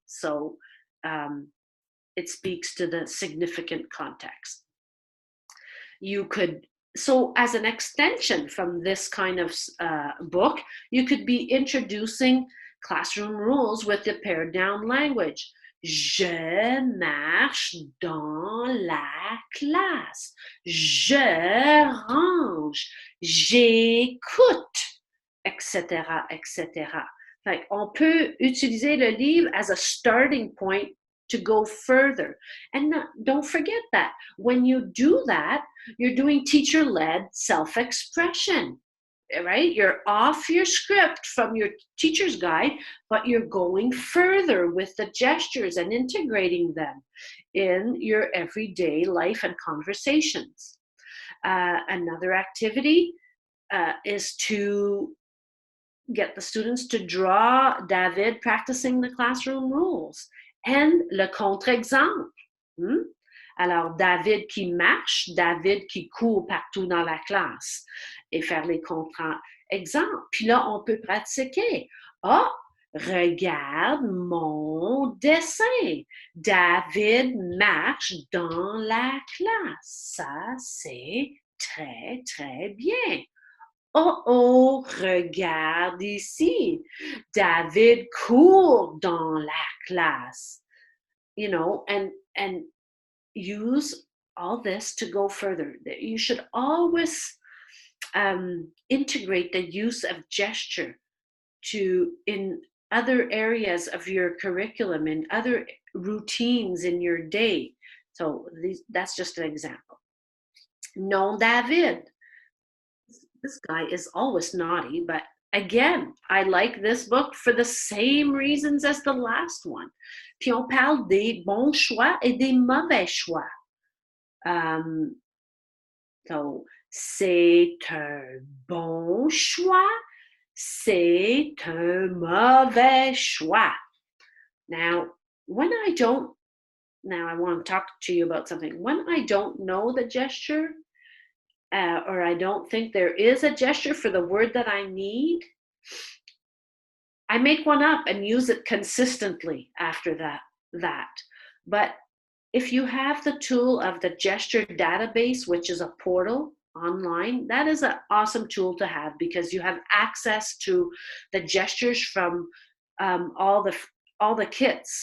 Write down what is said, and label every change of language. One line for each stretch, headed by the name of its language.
English: So it speaks to the significant context. So as an extension from this kind of book, you could be introducing classroom rules with the pared down language.
French: Je marche dans la classe. Je range. J'écoute, etc., etc.
English: Like,
French: on peut utiliser le livre
English: as a starting point to go further. And don't forget that when you do that, you're doing teacher-led self-expression, right? You're off your script from your teacher's guide, but you're going further with the gestures and integrating them in your everyday life and conversations. Another activity is to get the students to draw David practicing the classroom rules and
French: le contre-exemple. Alors, David qui marche, David qui court partout dans la classe et faire les contre-exemples. Puis là, on peut pratiquer. Oh, regarde mon dessin. David marche dans la classe. Ça, c'est très, très bien. Oh, oh, regarde ici. David court dans la classe.
English: And use all this to go further. You should always integrate the use of gesture in other areas of your curriculum, in other routines in your day. So that's just an example.
French: Non, David.
English: This guy is always naughty, but again, I like this book for the same reasons as the last one.
French: Puis on parle des bons choix et des mauvais choix.
English: So,
French: c'est un bon choix, c'est un mauvais choix.
English: Now, when I don't now I want to talk to you about something. When I don't know the gesture, or I don't think there is a gesture for the word that I need, I make one up and use it consistently after that. But if you have the tool of the gesture database, which is a portal online, that is an awesome tool to have because you have access to the gestures from all the kits.